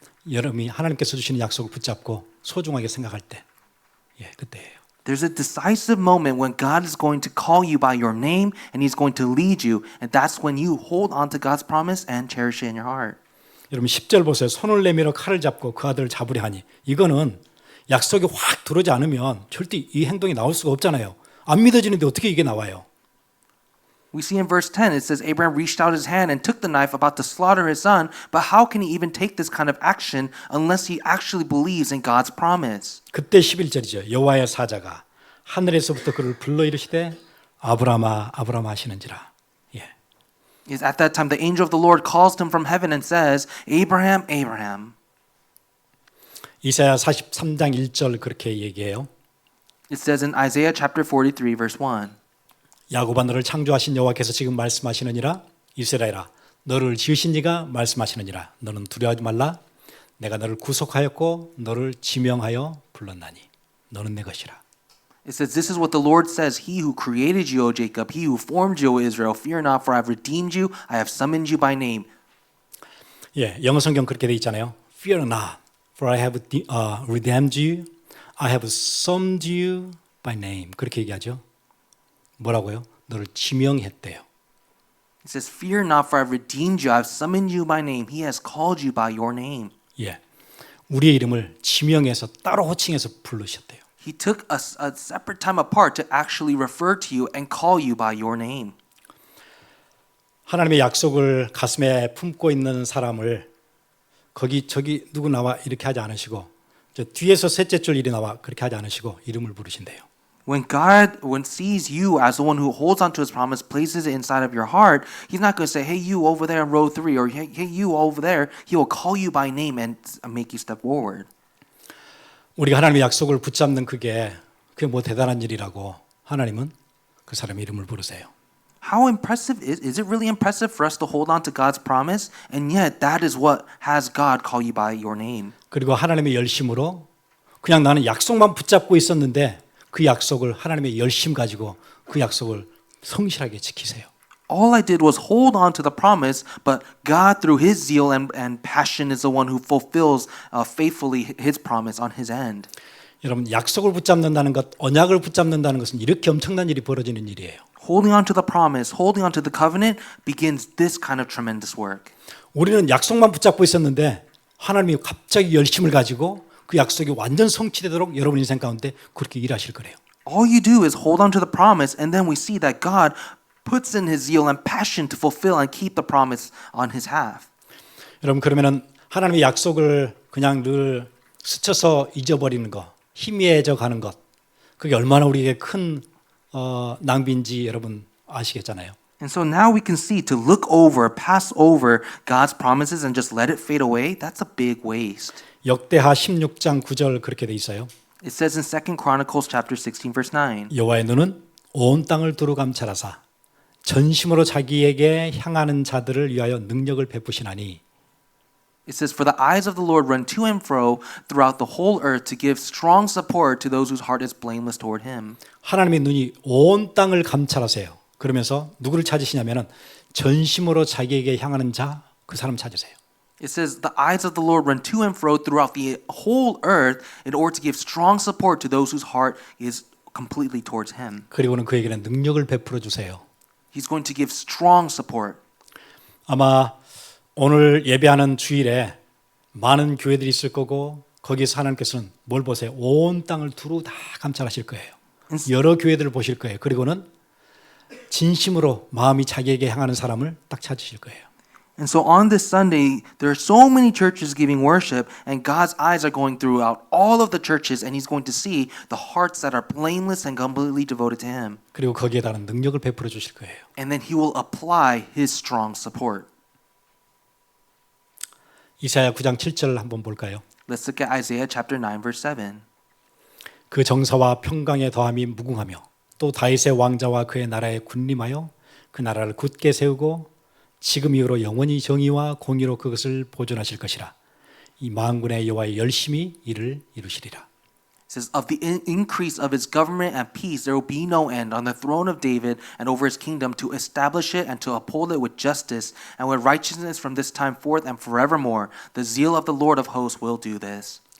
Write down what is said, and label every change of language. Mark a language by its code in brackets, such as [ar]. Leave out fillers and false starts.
[ko] 여러분이 하나님께서 주시는 약속을 붙잡고 소중하게 생각할 때, 그때예요. [en] There's a decisive moment when God is going to call you by your name and He's going to lead you, and that's when you hold on to God's promise and cherish it in your heart. [ko] 여러분 10절 보세요. 손을 내밀어 칼을 잡고 그 아들을 잡으려 하니 이거는 약속이 확 들어오지 않으면 절대 이 행동이 나올 수가 없잖아요. 안 믿어지는데 어떻게 이게 나와요? [en] We see in verse 10, it says, Abraham reached out his hand and took the knife about to slaughter his son, but how can he even take this kind of action unless he actually believes in God's promise? [ko] 그때 11절이죠. 여호와의 사자가 하늘에서부터 그를 불러 이르시되 아브라함아 아브라함 하시는지라. [en] Is at that time the angel of the Lord calls him from heaven and says, Abraham, Abraham. [ko] 이사야 43장 1절 그렇게 얘기해요. [en] It says in Isaiah chapter 43, verse 1. [ko] 야곱아 너를 창조하신 여호와께서 지금 말씀하시느니라. 이스라엘아 너를 지으신 이가 말씀하시느니라. 너는 두려워하지 말라. 내가 너를 구속하였고 너를 지명하여 불렀나니 너는 내 것이라. [en] It says, this is what the Lord says, He who created you, O Jacob, He who formed you, O Israel, fear not, for I have redeemed you, I have summoned you by name. [ko] 영어 성경 그렇게 돼 있잖아요. [en] Fear not, for I have redeemed you, I have summoned you by name. [ko] 그렇게 얘기하죠. 뭐라고요? 너를 지명했대요. [en] It says, fear not, for I have redeemed you, I have summoned you by name, He has called you by your name. [ko] 우리의 이름을 지명해서 따로 호칭해서 부르셨대요. [en] He took a separate time apart to actually refer to you and call you by your name. [ko] 하나님의 약속을 가슴에 품고 있는 사람을 거기 저기 누구 나와 이렇게 하지 않으시고 저 뒤에서 셋째 줄 일이 나와 그렇게 하지 않으시고 이름을 부르신대요. [en] When God sees you as the one who holds onto His promise, places it inside of your heart, He's not going to say, hey, you over there in row 3, or hey, you over there. He will call you by name and make you step forward. [ko] 우리가 하나님의 약속을 붙잡는 그게 뭐 대단한 일이라고 하나님은 그 사람의 이름을 부르세요. [en] How impressive is it really impressive for us to hold on to God's promise? And yet that is what has God call you by your name. [ko] 그리고 하나님의 열심으로 그냥 나는 약속만 붙잡고 있었는데 그 약속을 하나님의 열심 가지고 그 약속을 성실하게 지키세요. [en] All I did was hold on to the promise, but God, through His zeal and passion, is the one who fulfills faithfully His promise on His end. [ko] 여러분 약속을 붙잡는다는 것, 언약을 붙잡는다는 것은 이렇게 엄청난 일이 벌어지는 일이에요. [en] Holding on to the promise, holding on to the covenant begins this kind of tremendous work. [ko] 우리는 약속만 붙잡고 있었는데 하나님이 갑자기 열심을 가지고 그 약속이 완전 성취되도록 여러분 인생 가운데 그렇게 일하실 거래요. [en] All you do is hold on to the promise, and then we see that God puts in His zeal and passion to fulfill and keep the promise on His half. [ko] 여러분 그러면은 하나님의 약속을 그냥 늘 스쳐서 잊어버리는 것, 희미해져 가는 것, 그게 얼마나 우리에게 큰 낭비인지 여러분 아시겠잖아요. [en] And so now we can see to look over, pass over God's promises and just let it fade away, that's a big waste. [ko] 역대하 16장 9절 그렇게 돼 있어요. [en] It says in 2 Chronicles chapter 16 verse 9. [ko] 여호와의 눈은 온 땅을 두루 감찰하사 전심으로 자기에게 향하는 자들을 위하여 능력을 베푸시나니 [en] It says, "For the eyes of the Lord run to and fro throughout the whole earth to give strong support to those whose heart is blameless toward Him." [ko] 하나님의 눈이 온 땅을 감찰하세요. 그러면서 누구를 찾으시냐면은 전심으로 자기에게 향하는 자, 그 사람 찾으세요. [en] It says, "The eyes of the Lord run to and fro throughout the whole earth in order to give strong support to those whose heart is completely towards Him." [ko] 그리고는 그에게는 능력을 베풀어 주세요. [en] He's going to give strong support. [ko] 아마 오늘 예배하는 주일에 많은 교회들이 있을 거고 거기서 하나님께서는 뭘 보세요? 온 땅을 두루 다 감찰하실 거예요. 여러 교회들을 보실 거예요. 그리고는 진심으로 마음이 자기에게 향하는 사람을 딱 찾으실 거예요. [en] And so on this Sunday, there are so many churches giving worship, and God's eyes are going throughout all of the churches, and He's going to see the hearts that are blameless and completely devoted to Him. [ko] 그리고 거기에 따른 능력을 베풀어 주실 거예요. [en] And then He will apply His strong support. [ko] 이사야 9장 7절 한번 볼까요? [en] Let's look at Isaiah chapter 9, verse 7. [ko] 그 정사와 평강의 더함이 무궁하며 또 다윗의 왕자와 그의 나라에 군림하여 그 나라를 굳게 세우고 지금 이후로 영원히 정의와 공의로 그것을 보존하실 것이라. 이 만군의 여호와의 열심히 이를 이루시리라. [en] It says, "Of the increase of His government and peace there will be no end on the throne of David and over His kingdom, to establish it and to uphold it with justice and with righteousness from this time forth and forevermore. The zeal of the Lord of hosts will do this."